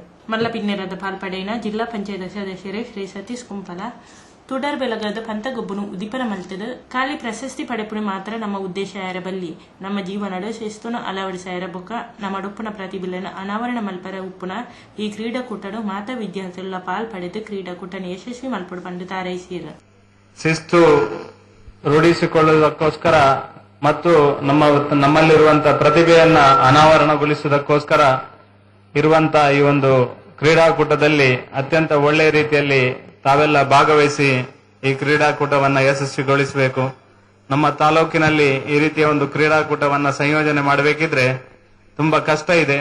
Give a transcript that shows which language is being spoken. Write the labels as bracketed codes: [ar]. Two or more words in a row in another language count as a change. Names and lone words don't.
[tcy] ಮಲ್ಲಪಿನ್ನೆರದ ಪಾಲ್ಪಡೆಯಿನ ಜಿಲ್ಲಾ ಪಂಚಾಯತ್ ಸದಸ್ಯರು ಶ್ರೀ ಸತೀಶ್ ಕುಂಪಲ ತುಡರ್ ಬೆಳಗದ ಪಂತಗೊಬ್ಬನು ಉದಿಪನ ಮಲ್ತದು ಖಾಲಿ ಪ್ರಶಸ್ತಿ ಪಡೆಪುಣಿ ಮಾತ್ರ ನಮ್ಮ ಉದ್ದೇಶ ಇರಬಲ್ಲಿ ನಮ್ಮ ಜೀವನಡು ಶಿಸ್ತುನ ಅಳವಡಿಸಾಯರ ಬೊಕ್ಕ ನಮ್ಮ ಡುಪ್ಪನ ಪ್ರತಿಭೆಯನ್ನು ಅನಾವರಣ ಮಲ್ಪರ ಉಪ್ಪುನ ಈ ಕ್ರೀಡಾಕೂಟಡು ಮಾತಾ ವಿದ್ಯಾರ್ಥಿಗಳ ಪಾಲ್ ಪಡೆದು ಕ್ರೀಡಾಕೂಟನ ಯಶಸ್ವಿ ಮಲ್ಪಡು ಪಂಡು ತಾರೈಸಿರು. [kn] ಶಿಸ್ತು ರೂಢಿಸಿಕೊಳ್ಳುವುದಕ್ಕೋಸ್ಕರ ಮತ್ತು ನಮ್ಮಲ್ಲಿರುವಂತಹ ಪ್ರತಿಭೆಯನ್ನ ಅನಾವರಣಗೊಳಿಸುವುದಕ್ಕೋಸ್ಕರ ಇರುವಂತಹ ಈ ಒಂದು ಕ್ರೀಡಾಕೂಟದಲ್ಲಿ ಅತ್ಯಂತ ಒಳ್ಳೆಯ ರೀತಿಯಲ್ಲಿ ತಾವೆಲ್ಲ ಭಾಗವಹಿಸಿ ಈ ಕ್ರೀಡಾಕೂಟವನ್ನ ಯಶಸ್ವಿಗೊಳಿಸಬೇಕು. ನಮ್ಮ ತಾಲೂಕಿನಲ್ಲಿ ಈ ರೀತಿಯ ಒಂದು ಕ್ರೀಡಾಕೂಟವನ್ನ ಸಂಯೋಜನೆ ಮಾಡಬೇಕಿದ್ರೆ ತುಂಬಾ ಕಷ್ಟ ಇದೆ.